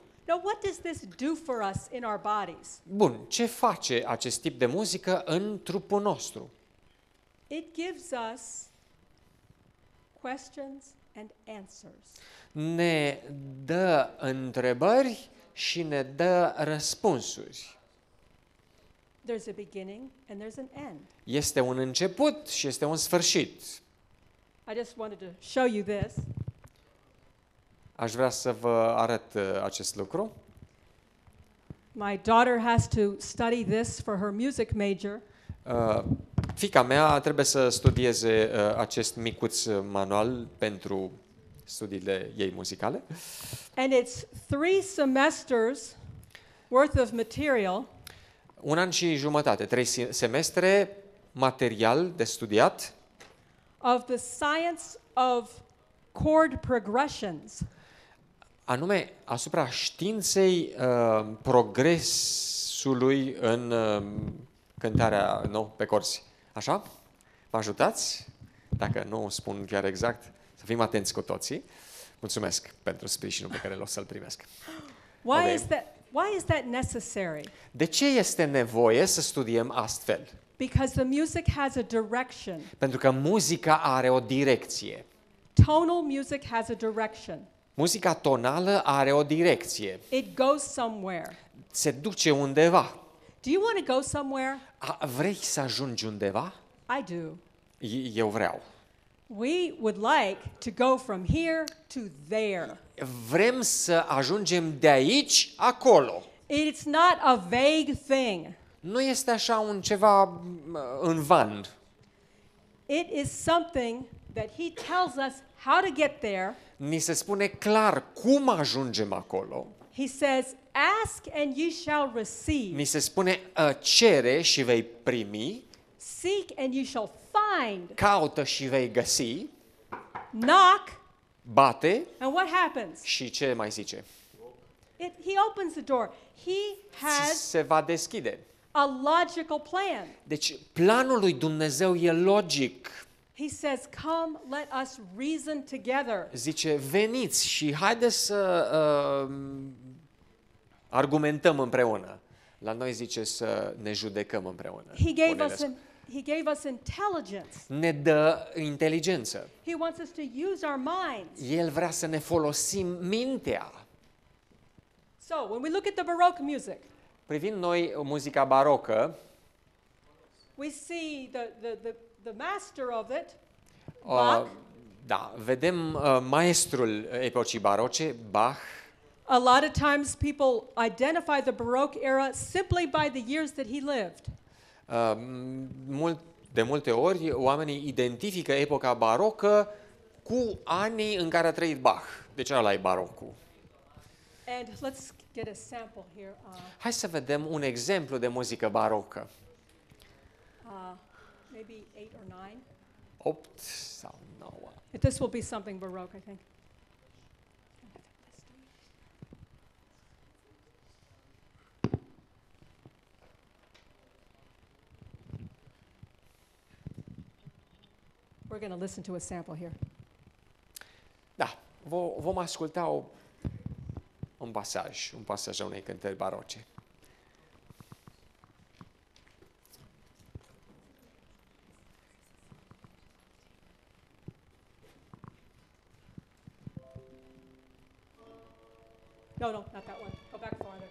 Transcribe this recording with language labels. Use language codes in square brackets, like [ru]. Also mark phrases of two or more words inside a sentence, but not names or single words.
[en] Now, what does this do for us in our bodies? [ro] Bun, ce face acest tip de muzică în trupul nostru? [en] It gives us questions and answers. [ro] Ne dă întrebări și ne dă răspunsuri. [en] There's a beginning and there's an end. [ro] Este un început și este un sfârșit. [en] I just wanted to show you this. [ro] Aș vrea să vă arăt acest lucru. [en] My daughter has to study this for her music major. [ro] Fiica mea trebuie să studieze acest micuț manual pentru studiile ei muzicale. [en] And it's 3 semesters worth of material. [ro] Un an și jumătate, 3 semestre, material de studiat, [en] Of the science of chord progressions. [ro] anume asupra științei progresului în cântarea pe corzi. Așa? Vă ajutați? Dacă nu spun chiar exact, să fim atenți cu toții. Mulțumesc pentru sprijinul pe care o să-l primesc. [en] Why Okay. is that necessary? [ro] De ce este nevoie să studiem astfel? [en] Because the music has a direction. [ro] Pentru că muzica are o direcție. [en] Tonal music has a direction. [ro] Muzica tonală are o direcție. [en] It goes somewhere. [ro] Se duce undeva. [en] Do you want to go somewhere? [ro] Vrei să ajungi undeva? [en] I do. [ro] Eu vreau. [en] We would like to go from here to there. [ro] Vrem să ajungem de aici acolo. [en] It's not a vague thing. [ro] Nu este așa un ceva în van. [en] It is something that he tells us how to get there. [ro] Ni se spune clar cum ajungem acolo. [en] He says, ask and you shall receive. [ro] Ni se spune cere și vei primi, [en] Seek and you shall find. [ro] caută și vei găsi, [en] Knock, [ro] bate [en] and what happens? [ro] și ce mai zice? [en] He opens the door. He has [ro] Se va deschide. [en] a logical plan. [ro] Deci planul lui Dumnezeu e logic. He says, come, let us reason together. Zice, veniți și haideți să argumentăm împreună. La noi zice să ne judecăm împreună. [en] He gave us intelligence. [ro] Ne dă inteligență. [en] He wants us to use our minds. [ro] El vrea să ne folosim mintea. [en] So, when we look at the Baroque music, [ro] Privind noi muzica barocă, [en] we see the master of it, Bach. [ro] Da, vedem maestrul epocii baroce, Bach. [en] A lot of times people identify the Baroque era simply by the years that he lived. [ro] De multe ori, oamenii identifică epoca barocă cu anii în care a trăit Bach. Deci ăla e barocul. [en] And let's get a sample here. [ro] Hai să vedem un exemplu de muzică barocă. [en] Maybe 8 or 9. [ro] 8 sau 9. [en] This will be something Baroque, I think. We're going to listen to a sample here. [ro] Da, vom asculta un pasaj a unei cântări baroce. [en] No, not that one. Go back farther.